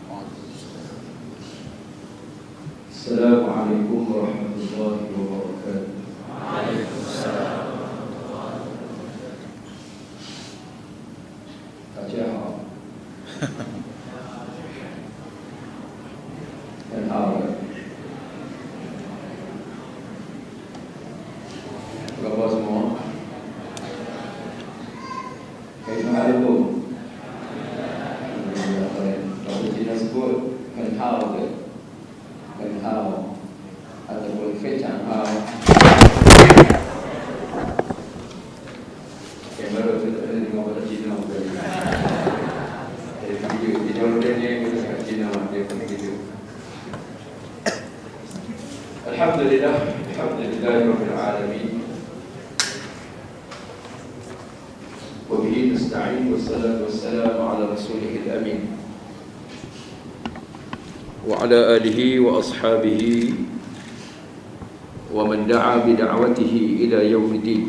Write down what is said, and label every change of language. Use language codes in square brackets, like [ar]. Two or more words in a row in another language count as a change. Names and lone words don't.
[ar] السلام عليكم ورحمة الله وبركاته. وعليكم السلام ورحمة الله وبركاته. [zh] 大家好。很好的。 [ms] Bapak semua, Assalamualaikum. Kalau Cina sebut [zh] 很好的，很好， [ms] ataupun [zh] 非常好。 [ms] Kamera tu tak ada tengok bahasa Cina bukan? Video dia kita cakap Cina dia pun gitu. [ar] الحمد لله رب العالمين. وبه نستعين والصلاة والسلام على رسوله الأمين وعلى آله وأصحابه ومن دعا بدعوته إلى يوم الدين.